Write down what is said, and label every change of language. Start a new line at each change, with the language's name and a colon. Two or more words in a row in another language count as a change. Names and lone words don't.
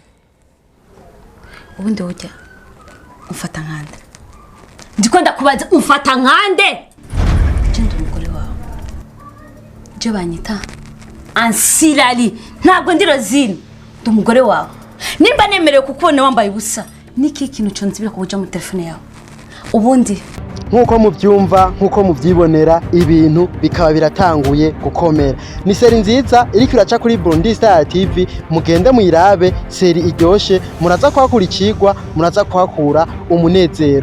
Rundi: ubundi ujya umfata nkande ndiko ndakubaza umfata nkande jendo umugore wawe je banyita ansirali ntabwo ndi Rosine ndi umugore wawe nimba nemerewe kukubona wambaye ubusa niki kintu cyonzibira kubuja mu telefone yawe ubundi nkuko muvyumva nkuko muvyibonera ibintu bikaba biratanguye gukomera. Ni seri nziza iriko iraca kuri Burundi Star TV, mugende muyirabe, seri iryoshe, muraza kwakurikirwa, muraza kwakura umunezero.